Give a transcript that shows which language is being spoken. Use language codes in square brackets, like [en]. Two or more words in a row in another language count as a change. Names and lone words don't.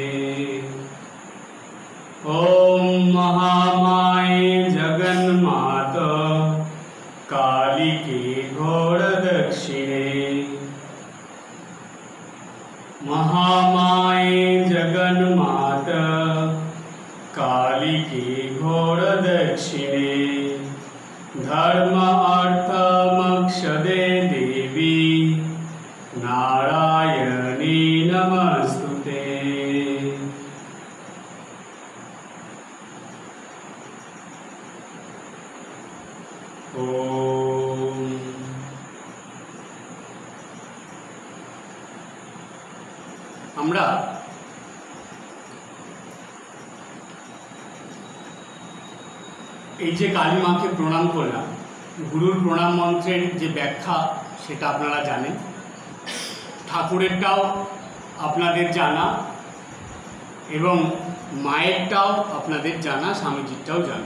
[sa] ओम महामाये जगन्मात काली के घोर दक्षिणे महामाये जगन्मात काली के घोर दक्षिणे धर्म अर्थ मोक्ष दे देवी नारायणी नमस्तुते। [bn] ओम আমরা এই যে কালী মাকে প্রণাম করলাম, গুরুর প্রণাম মন্ত্রের যে ব্যাখ্যা সেটা আপনারা জানেন, ঠাকুরেরটাও আপনাদের জানা এবং মায়েরটাও আপনাদের জানা, স্বামীজিরটাও জানা।